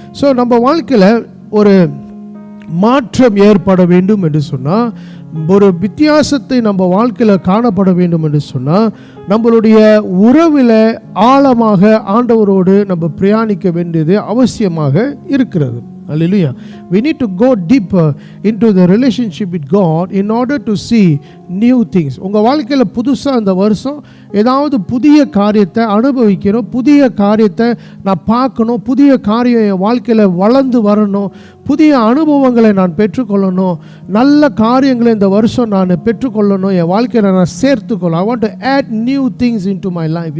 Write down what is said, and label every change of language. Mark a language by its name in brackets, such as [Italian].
[Tamil] So நம்ம வாழ்க்கையில் ஒரு மாற்றம் ஏற்பட வேண்டும் என்று சொன்னால், ஒரு வித்தியாசத்தை நம்ம வாழ்க்கையில் காணப்பட வேண்டும் என்று சொன்னால், நம்மளுடைய உறவில் ஆழமாக ஆண்டவரோடு நம்ம பிரயாணிக்க வேண்டியது அவசியமாக இருக்கிறது. [English] Hallelujah. We need to go deeper into the relationship with God in order to see new things. [Tamil] உங்கள் வாழ்க்கையில் புதுசாக இந்த வருஷம் ஏதாவது புதிய காரியத்தை அனுபவிக்கணும், புதிய காரியத்தை நான் பார்க்கணும், புதிய காரியம் என் வாழ்க்கையில் வளர்ந்து வரணும், புதிய அனுபவங்களை நான் பெற்றுக்கொள்ளணும், நல்ல காரியங்களை இந்த வருஷம் நான் பெற்றுக்கொள்ளணும், என் வாழ்க்கையில் நான் சேர்த்துக்கொள்ளணும். [English] I want to add new things into my life.